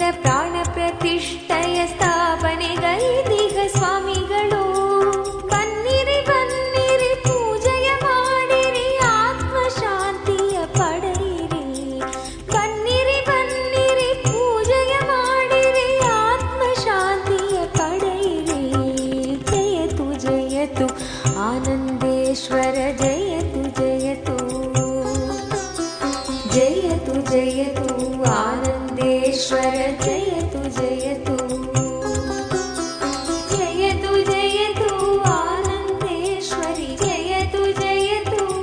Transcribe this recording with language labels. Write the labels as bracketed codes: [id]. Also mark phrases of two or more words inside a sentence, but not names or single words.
[kn] ಪ್ರಾಣ ಪ್ರತಿಷ್ಠೆಯ ಸ್ಥಾಪನೆಗೈದಿಗ ಸ್ವಾಮಿಗಳು ಬನ್ನಿರಿ ಬನ್ನಿರಿ ಪೂಜೆಯ ಮಾಡಿರಿ ಆತ್ಮಶಾಂತಿಯ ಪಡೆಯಿರಿ ಬನ್ನಿರಿ ಬನ್ನಿರಿ ಪೂಜೆಯ ಮಾಡಿರಿ ಆತ್ಮಶಾಂತಿಯ ಪಡೆಯಿರಿ [sa] ಜಯತು ಜಯತು आनन्देश्वर जयतु जयतु जयतु जयतु आनन्देश्वर जयतु जयतु जयतु जयतु आनन्देश्वरि जयतु जयतु